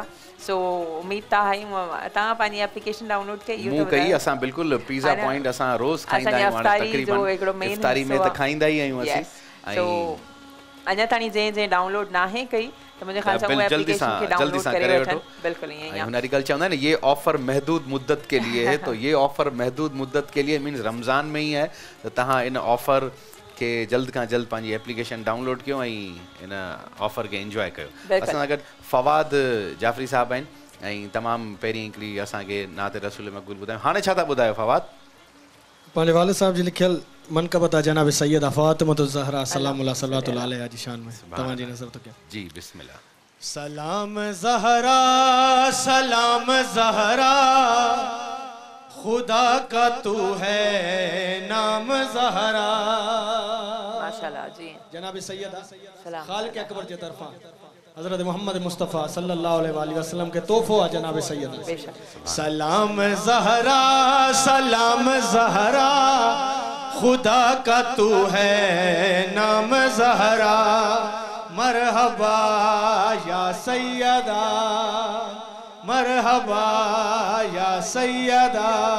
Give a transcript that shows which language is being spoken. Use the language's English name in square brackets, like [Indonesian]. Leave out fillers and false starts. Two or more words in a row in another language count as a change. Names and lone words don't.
[Sindhi] सो उमेद था आहियूं तव्हां पंहिंजी [English] application download [Sindhi] कई? मूं कई। असां बिल्कुलु पिज़्ज़ा पॉइंट असां रोज़ खाईंदा आहियूं, इफ्तारी में त खाईंदा ई आहियूं असीं। अञा ताणी जंहिं डाउनलोड नाहे कई त मुंहिंजे ख़्याल सां उहा एप्लीकेशन खे डाउनलोड करे वठनि। बिल्कुलु ईअं ई हुन अॼुकल्ह चवंदा आहिनि [Urdu] یہ آفر محدود مدت کے لیے ہے، تو یہ آفر محدود مدت کے لیے مینز رمضان میں ہی ہے, [Sindhi] त तव्हां इन ऑफर के जल्द खां जल्द पंहिंजी [English] application download [Sindhi] कयो ऐं इन ऑफर खे इंजॉय कयो। असां सां गॾु फवाद जाफ़री साहब आहिनि ऐं तमामु पहिरीं हिकिड़ी असांखे नाते रसूल मक़बूल ॿुधायो। हाणे छा था ॿुधायो फवाद? पंहिंजे वालिद साहब जी लिखियल मनक़बत जनाब सैयदा फ़ातिमा ज़हरा [Arabic] سلام الله صلى الله عليها [Sindhi] जी शान में तव्हांजी नज़र [Urdu] تو کیا? [Sindhi] जी बिस्मिल्लाह। [Urdu] سلام زہرا سلام زہرا خدا کا تو ہے نام زہرا. [Sindhi] माशाल्लाह जी। जनाब सैयदा सलाम खालिक अकबर जे तरफा हजरत मोहम्मद मुस्तफ़ा [Arabic] صلى الله عليه وسلم [Sindhi] के तोहफो आ जनाब सैयदा। [Urdu] سلام زہرا سلام زہرا خدا کا تو ہے نام زہرا [Arabic] مرحبا يا سيدة مرحبا يا سيدة